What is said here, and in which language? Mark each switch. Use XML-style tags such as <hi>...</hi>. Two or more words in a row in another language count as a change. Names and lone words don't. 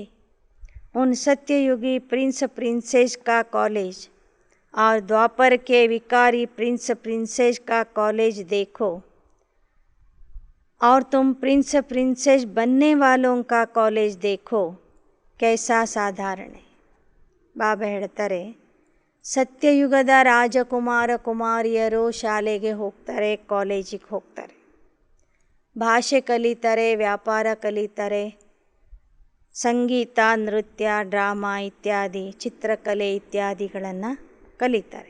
<hi>उन सत्ययुगी</hi> <en>prince princess</en> <hi>का कॉलेज और द्वापर के विकारी</hi> <en>prince princess</en> <hi>का कॉलेज देखो, और तुम</hi> <en>prince princess</en> <hi>बनने वालों का कॉलेज देखो, कैसा साधारण है.</hi> <kn>ಬಾಬಾ ಹೇಳ್ತಾರೆ, ಸತ್ಯಯುಗದ ರಾಜಕುಮಾರ ಕುಮಾರಿಯರು ಶಾಲೆಗೆ ಹೋಗ್ತಾರೆ, ಕಾಲೇಜಿಗೆ ಹೋಗ್ತಾರೆ, ಭಾಷೆ ಕಲಿತಾರೆ, ವ್ಯಾಪಾರ ಕಲಿತಾರೆ, ಸಂಗೀತ, ನೃತ್ಯ, ಡ್ರಾಮಾ ಇತ್ಯಾದಿ, ಚಿತ್ರಕಲೆ ಇತ್ಯಾದಿಗಳನ್ನು ಕಲಿತಾರೆ.</kn>